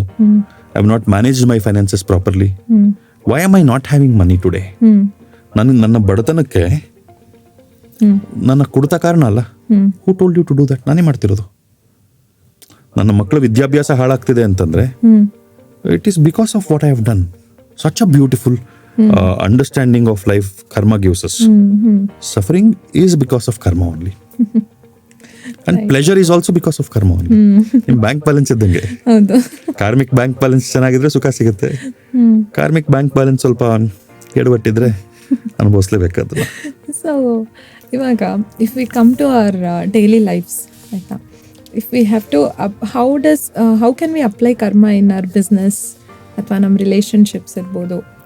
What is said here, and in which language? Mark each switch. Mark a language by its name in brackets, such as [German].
[English] I have not managed my finances properly. Why am I not having money today? [Kannada] ನನ್ನ ಬಡತನಕ್ಕೆ ನನ್ನ ಕುಡಿತ ಕಾರಣ ಅಲ್ಲ. [English] Who told you to do that? [Kannada] ನಾನೇ ಮಾಡ್ತಿರೋದು. ನನ್ನ ಮಕ್ಕಳ ವಿದ್ಯಾಭ್ಯಾಸ ಹಾಳಾಗ್ತಿದೆ ಅಂತಂದ್ರೆ, [English] It is because of what I have done. Such a beautiful understanding of life karma gives us. Suffering is because of karma only. And pleasure is also because of karma only. [Kannada] ನಿಮ್ಮ bank balance ಇದ್ದಂಗೆ, karmic bank balance ಚೆನ್ನಾಗಿದ್ರೆ ಸುಖ ಸಿಗುತ್ತೆ. Karmic bank balance ಸ್ವಲ್ಪ ಎಡವಟ್ಟಿದ್ರೆ ಅನುಭವಿಸ್ಲೇಬೇಕಾದ್ರೆ. [English] so ಇವಾಗ if we come to our daily lifes, ಆಯ್ತಾ, if we have to how can we apply karma in our business [Kannada] ಅಥವಾ ನಮ್ಮ ರಿಲೇಶನ್ಶಿಪ್ಸ್ ಇರ್ಬೋದು?